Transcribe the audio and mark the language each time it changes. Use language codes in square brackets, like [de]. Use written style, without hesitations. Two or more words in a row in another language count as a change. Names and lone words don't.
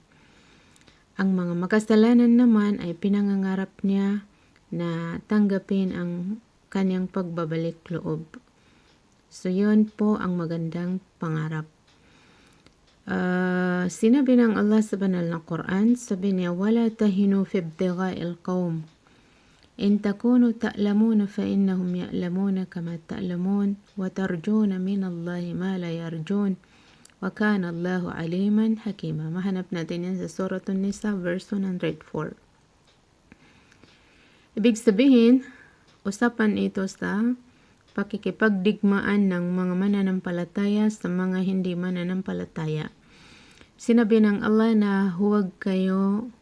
[tl] Ang mga makasalanan naman ay pinangangarap niya na tanggapin ang kaniyang pagbabalik loob. So yun po ang magandang pangarap. Sinabi ng Allah sa banal na Quran, sabi niya, [ar] وَلَا تَهِنُوا فِي ابْتِغَاءِ الْقَوْمِ إِن تَكُونُوا تَأْلَمُونَ فَإِنَّهُمْ يَأْلَمُونَ كَمَا تَأْلَمُونَ وَتَرْجُونَ مِنَ اللَّهِ مَا لَا يَرْجُونَ وَكَانَ اللَّهُ عَلِيمًا حَكِيمًا. [tl] Mahanap natin yan sa Surah An-Nisa verse 104. Ibig sabihin, usapan ito sa pakikipagdigmaan ng mga mananampalataya sa mga hindi mananampalataya. Sinabi ng Allah na huwag kayo